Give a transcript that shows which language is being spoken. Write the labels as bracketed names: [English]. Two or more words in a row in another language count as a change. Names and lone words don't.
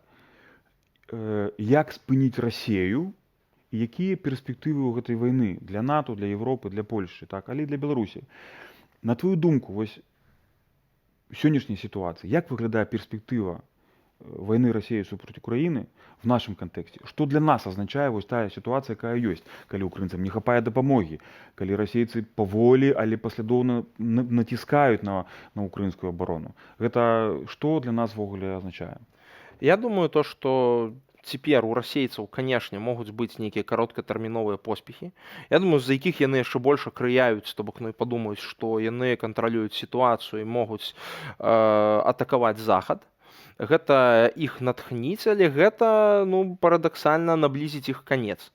[Belarusian] Як спыніць Расію і якія перспектывы ў гэтай вайны для НАТО, для Европы, для Польшчы, так? Але і для Беларусі. На твою думку, вось сённяшняй сітуацыі, як выглядае перспектыва [Russian] войны России [Belarusian] супраць [Russian] Украины в нашем контексте? Что для нас означает вот та ситуация, какая есть, когда украинцам [Belarusian] не хапае дапамоги, [Russian] когда российцы [Ukrainian] поволі, але послідовно [Russian] натискают на украинскую оборону? Это что для нас ввогуле означает? [Belarusian] Я думаю, [Russian] то, что теперь [Belarusian] у расейцаў, конечно, могуць быць нейкія кароткатэрміновыя поспехі. Я думаю, з-за якіх яны яшчэ больш крыяюць, то бок падумаюць, што яны кантралююць сітуацыю і могуць атакаваць захад. гэта іх натхніць, але гэта парадаксальна наблізіць іх канец.